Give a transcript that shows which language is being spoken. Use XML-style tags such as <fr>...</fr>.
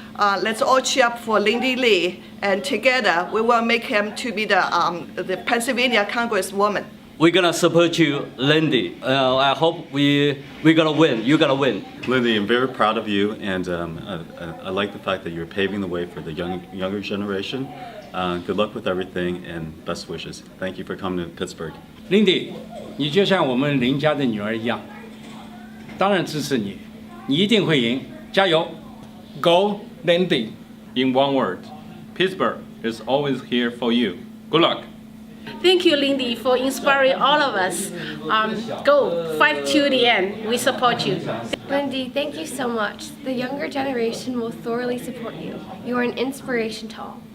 <en>Let's all cheer up for Lindy Lee, and together we will make him to be the Pennsylvania Congresswoman. We're gonna support you, Lindy. I hope we're gonna win. You're gonna win. Lindy, I'm very proud of you, and I like the fact that you're paving the way for the younger generation. Good luck with everything, and best wishes. Thank you for coming to Pittsburgh.</en> <zh>Lindy, 你就像我们林家的女儿一样，当然支持你，你一定会赢，加油</zh> <en>Go, Lindy. In one word, Pittsburgh is always here for you. Good luck. Thank you, Lindy, for inspiring all of us. Go, fight to the end. We support you. Lindy, thank you so much. The younger generation will thoroughly support you. You are an inspiration to all.</en>